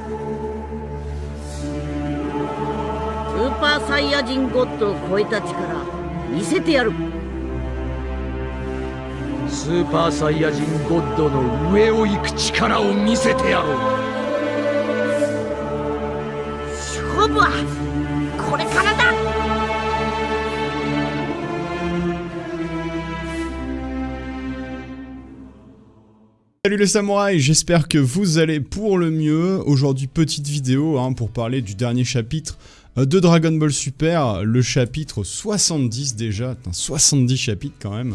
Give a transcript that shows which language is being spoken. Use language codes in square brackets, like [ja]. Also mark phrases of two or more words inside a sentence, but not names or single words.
[ja] スーパーサイヤ人ゴッドを超えた力見せてやる。スーパーサイヤ人ゴッドの上を行く力を見せてやろう。勝負はこれからだ。 [fr] Salut les samouraïs, j'espère que vous allez pour le mieux. Aujourd'hui, petite vidéo pour parler du dernier chapitre de Dragon Ball Super, le chapitre 70 déjà, 70 chapitres quand même.